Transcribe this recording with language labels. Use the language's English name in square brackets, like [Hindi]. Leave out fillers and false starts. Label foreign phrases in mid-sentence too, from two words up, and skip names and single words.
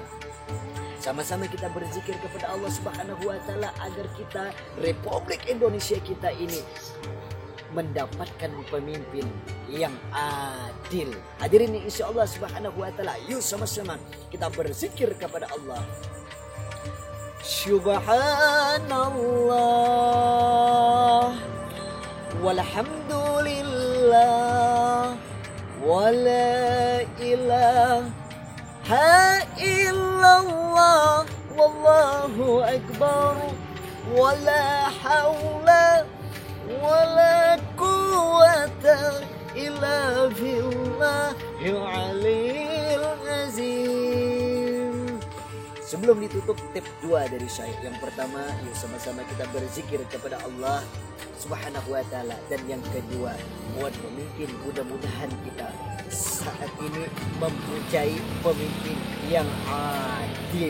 [Indonesian] Sama-sama kita berzikir kepada Allah [Arabic] سبحانه وتعالى [Indonesian] agar kita Republik Indonesia kita ini mendapatkan pemimpin yang adil. Hadirin [Arabic] إن شاء الله سبحانه وتعالى, [Indonesian] yuk sama-sama kita berzikir kepada Allah. [Arabic] سبحان الله والحمد لله ولا إله إلا الله والله أكبر ولا حول ولا قوة إلا بالله العلي العظيم. [Indonesian] Sebelum ditutup, tip 2 dari saya. Yang pertama, yuk sama-sama kita berzikir kepada Allah [Arabic] سبحانه وتعالى, [Indonesian] dan yang kedua buat pemimpin, mudah-mudahan kita saat ini mempunyai pemimpin yang adil.